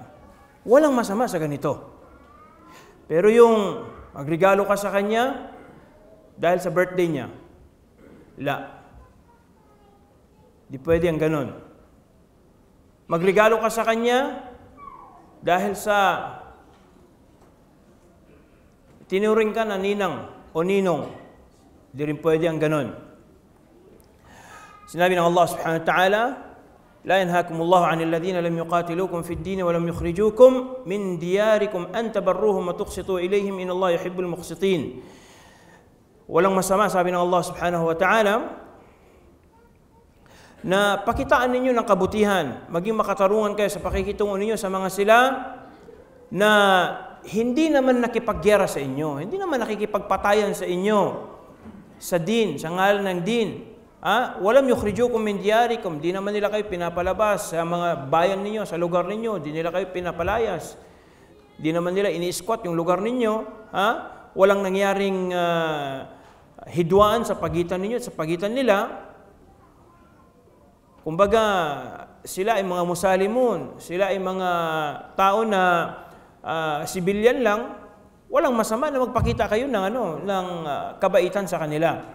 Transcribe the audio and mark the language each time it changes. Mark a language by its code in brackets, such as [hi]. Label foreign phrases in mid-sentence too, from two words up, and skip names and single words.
[tl] Walang masama sa ganito. Pero yung magregalo ka sa kanya dahil sa birthday niya, di pwede ang ganun. Magregalo ka sa kanya dahil sa tinuring ka na ninang o ninong, di rin pwede ang ganun. Sinabi ng [ar] الله سبحانه وتعالى, لا ينهاكم الله عن الذين لم يقاتلوكم في الدين ولم يخرجوكم من دياركم أن تبروهم وتقسطوا إليهم إن الله يحب المقسطين. [tl] Walang masama, sabi ng Allah [ar] سبحانه وتعالى, [tl] na pakitaan ninyo ng kabutihan, maging makatarungan kayo sa pakikitungo ninyo sa mga sila na hindi naman nakipagyera sa inyo, hindi naman nakikipagpatayan sa inyo sa din, sa ngalan ng din. [ar] ولم يخرجوكم من دياركم, [tl] di naman nila kayo pinapalabas sa mga bayan ninyo, sa lugar ninyo, di nila kayo pinapalayas. Di naman nila ini-squat yung lugar ninyo, walang nangyaring hidwaan sa pagitan ninyo at sa pagitan nila. Kumbaga, sila ay mga musalimun, sila ay mga tao na sibilyan lang, walang masama na magpakita kayo ng kabaitan sa kanila.